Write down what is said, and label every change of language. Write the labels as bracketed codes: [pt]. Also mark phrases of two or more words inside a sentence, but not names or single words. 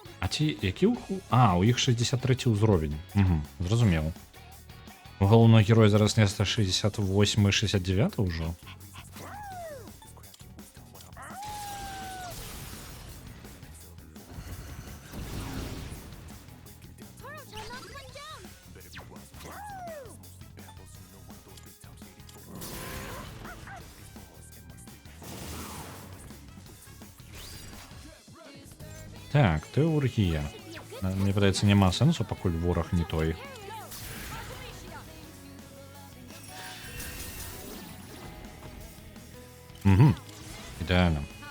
[be] ці які у іх 63 ўзровень. Зразумеў. У галоўнага героя зараз нешта 68-69 ўжо. [en] Koro-chan knocked one down. [be] Так, тэургія. Мне падаецца, няма сэнсу, пакуль вораг не той. Ідэальна.